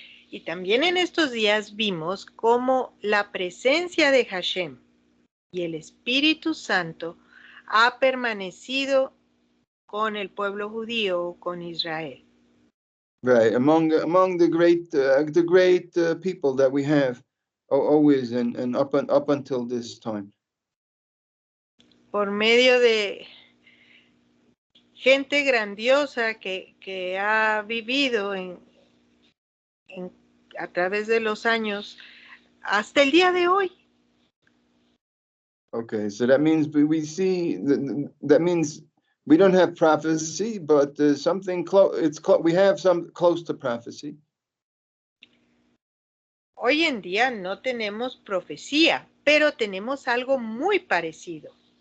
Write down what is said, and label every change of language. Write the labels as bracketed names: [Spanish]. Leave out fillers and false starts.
[Spanish] Y también en estos días vimos cómo la presencia de Hashem y el Espíritu Santo ha permanecido con el pueblo judío, con Israel. [English] Right, among the great people that we have, always and up until this time. [Spanish] Por medio de gente grandiosa que ha vivido a través de los años hasta el día de hoy. [English] Okay, so that means we see that means we don't have prophecy, but something close. We have some close to prophecy. [Spanish] Hoy en día no tenemos profecía, pero tenemos algo muy parecido.